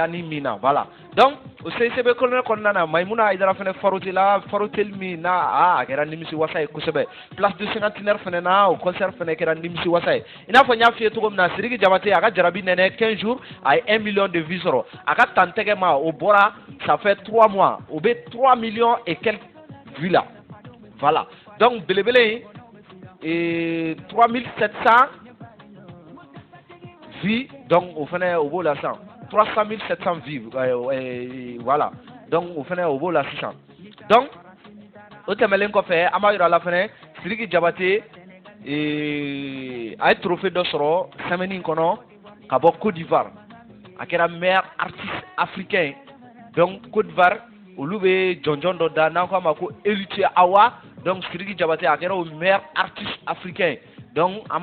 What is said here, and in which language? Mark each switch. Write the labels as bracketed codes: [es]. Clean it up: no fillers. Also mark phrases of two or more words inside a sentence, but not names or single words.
[bm] ni min na [fr] voilà donc [bm] o CCB kɔnɔna na Maimuna Aidara fɛnɛ faroteli min na a kɛra nimisi wasa ye kosɛbɛ place de cinquantenaire fɛnɛ na o concert fɛnɛ kɛra nimisi wasa ye i n'a fɔ n y'a f'i ye cogo min na Sidiki Diabaté a ka jarabi nɛnɛ 15 jours a ye [fr] 1 million de vues [bm] sɔrɔ a ka tantɛgɛ ma o bɔra [fr] ça fait 3 mois [bm] o bɛ [fr] 3 millions et quelques vues là voilà donc [bm] belebele [fr] et 3700 vues donc au [bm] fɛnɛ o b'o la sisan 300 700 vues voilà donc o fɛnɛ o b'o la sisan donc o tɛmɛlen kɔfɛ an b'a yira la fɛnɛ Sidiki Diabaté a ye trophée dɔ sɔrɔ semaine in kɔnɔ ka bɔ Côte d'Ivoire a kɛra [fr] meilleur artiste africain donc Côte d'Ivoire [bm] olu bɛ jɔnjɔn dɔ da n'an k'a ma ko Héritier Awa donc Sidiki Diabaté a kɛra o [fr] meilleur artiste africain donc an